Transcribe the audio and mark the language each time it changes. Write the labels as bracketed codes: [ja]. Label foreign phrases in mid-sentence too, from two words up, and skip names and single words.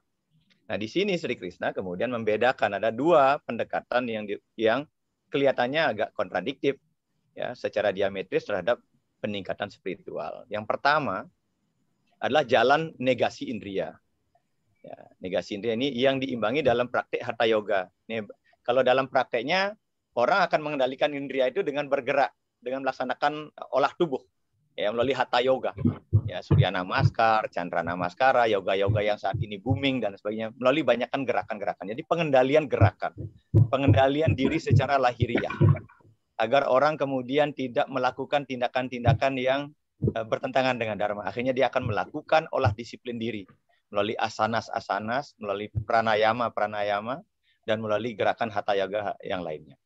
[id] Nah, di sini Sri Krishna kemudian membedakan ada dua pendekatan yang kelihatannya agak kontradiktif, ya, secara diametris terhadap peningkatan spiritual. Yang pertama adalah jalan negasi indria. Ya, negasi indria ini yang diimbangi dalam praktik hatha yoga. Nih, kalau dalam prakteknya orang akan mengendalikan indria itu dengan bergerak, dengan melaksanakan olah tubuh, ya, melalui hatha yoga. Ya, Surya Namaskar, Chandra Namaskara, yoga-yoga yang saat ini booming dan sebagainya, melalui banyakkan gerakan-gerakan. Jadi pengendalian gerakan, pengendalian diri secara lahiriah, agar orang kemudian tidak melakukan tindakan-tindakan yang bertentangan dengan dharma. Akhirnya dia akan melakukan olah disiplin diri melalui asanas-asanas, melalui pranayama-pranayama, dan melalui gerakan hatha yoga yang lainnya.